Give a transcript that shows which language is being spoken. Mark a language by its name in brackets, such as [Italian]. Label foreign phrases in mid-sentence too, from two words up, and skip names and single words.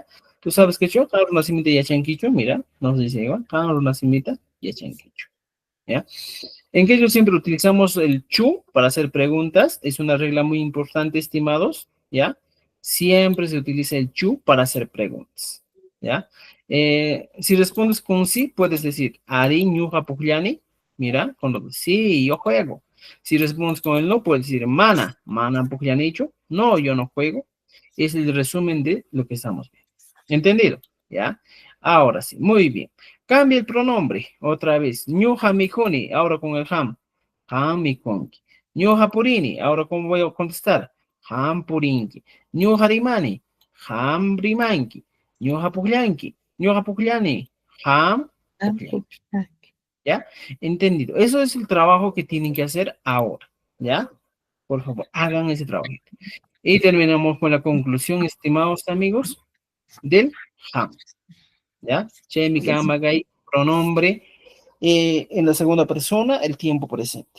[Spanish] Tú sabes que yo, Carlos Nacimita y Achanquicho, mira, nos dice igual, Carlos Nacimita y Achanquicho, ¿ya? En que ellos siempre utilizamos el chu para hacer preguntas, es una regla muy importante, estimados, ¿ya? Siempre se utiliza el chu para hacer preguntas, ¿ya? Si respondes con sí, puedes decir, [Quechua] Ari, ñuja, pugliani, [Spanish] Mira, cuando sí, yo juego. Si respondes con el no, puedes decir mana. Mana porque ya han hecho. No, yo no juego. Es el resumen de lo que estamos viendo. ¿Entendido? ¿Ya? Ahora sí, muy bien. Cambia el pronombre. Otra vez. [Quechua] Ñuja mijuni. [Spanish] Ahora con el ham. [Quechua] Ham mikonki. Ñuja purini. [Spanish] Ahora cómo voy a contestar. [Quechua] Ham purinki. Ñuja rimani. Ham rimanki. Ñuja pukllanki. Ñuja puklani. Ham pukllanki. [Spanish] ¿Ya? Entendido. Eso es el trabajo que tienen que hacer ahora. ¿Ya? Por favor, hagan ese trabajo. Y terminamos con la conclusión, estimados amigos, del ham. ¿Ya? Chemi, Kamagai, pronombre en la segunda persona, el tiempo presente.